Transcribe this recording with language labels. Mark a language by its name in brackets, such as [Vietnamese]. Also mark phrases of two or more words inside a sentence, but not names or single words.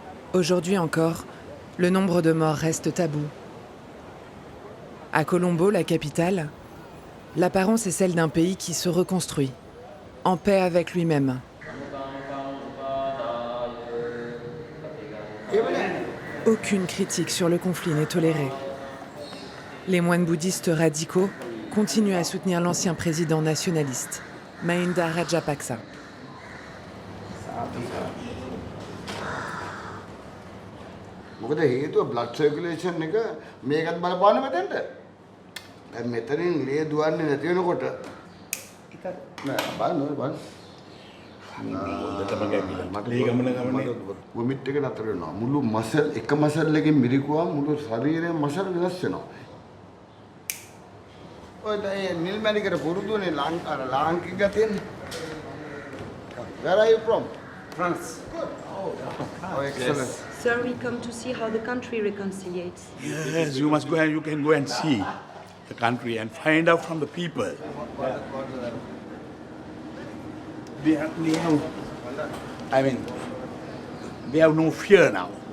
[French] Aujourd'hui encore, le nombre de morts reste tabou. À Colombo, la capitale, l'apparence est celle d'un pays qui se reconstruit, en paix avec lui-même. Aucune critique sur le conflit n'est tolérée. Les moines bouddhistes radicaux continuent à soutenir l'ancien président nationaliste, Mahinda Rajapaksa. [Sinhala] මොකද හේතුව [English] blood circulation [Sinhala] එක මේකත් බලපාන මෙතෙන්ට. දැන් මෙතනින් ලේ දුවන්නේ නැති වෙනකොට නෑ බලන්න. වොමිට් එක නතර වෙනවා. මුළු මසල් එක මසල් එකකින් මිරිකුවා මුළු ශරීරයේ මසල් වෙනස් වෙනවා. ඔය නිල් මැණිකට පුරුදුනේ ලාංකික ගතියනේ. [English] Where are you from? France. Oh, excellent. Yes. Sir, we come to see how the country reconciliates. Yes, you must go and you can go and see the country and find out from the people. They have, I mean, they have no fear now.